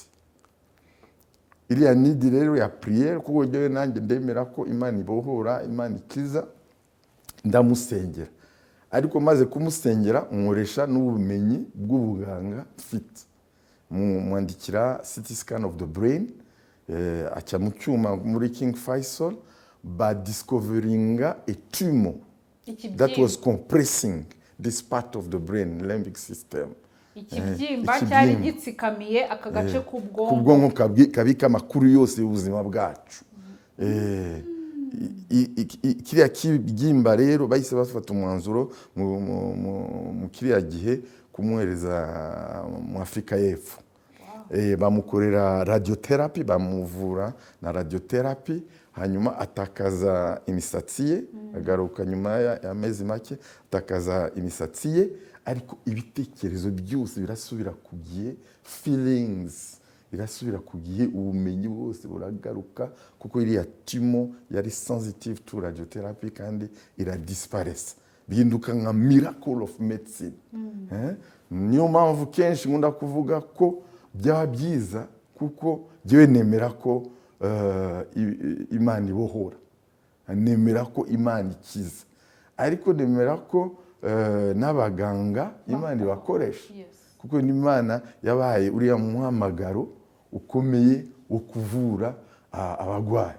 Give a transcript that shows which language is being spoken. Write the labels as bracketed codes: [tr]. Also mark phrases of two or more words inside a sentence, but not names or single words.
[rw] Iriya nidi rero ya prière, kuko jyewe nanjye ndemera ko Imana ibohora, Imana ikiza, ndamusengera. Ariko maze kumusengera nkoresha n'ubumenyi bw'ubuganga mfite, mwandikira [en] CT scan of the brain, [rw] aca mu cyuma muri [en] King Faisal, discoveringa a tumor that was compressing this part of the brain, limbic system. [rw] Ikibyimba cyari gitsikamiye aka gace k'ubwonko kabika amakuru yose y'ubuzima bwacu. Kiriya kibyimba rero bahise bafata umwanzuro mu kiriya gihe kumwohereza mu Afurika y'Epfo. Bamukorera radiotherapy, bamuvura na radiotherapy, hanyuma atakaza imisatsi ye, agaruka nyuma y'amezi make atakaza imisatsi ye, ariko ibitekerezo byose birasubira ku gihe, feelings birasubira ku gihe, ubumenyi bwose buragaruka, kuko iriya tumor yari [en] sensitive to radiotherapy [rw] kandi iradisparesa, bihinduka nka [en] miracle of medicine. [rw] Niyo mpamvu kenshi nkunda kuvuga ko byaba byiza, kuko jyewe nemera ko Imana ibohora, nemera ko Imana ikiza, ariko nemera ko n'abaganga Imana ibakoresha, kuko Imana yabaye uriya muhamagaro ukomeye wo kuvura abagwayi.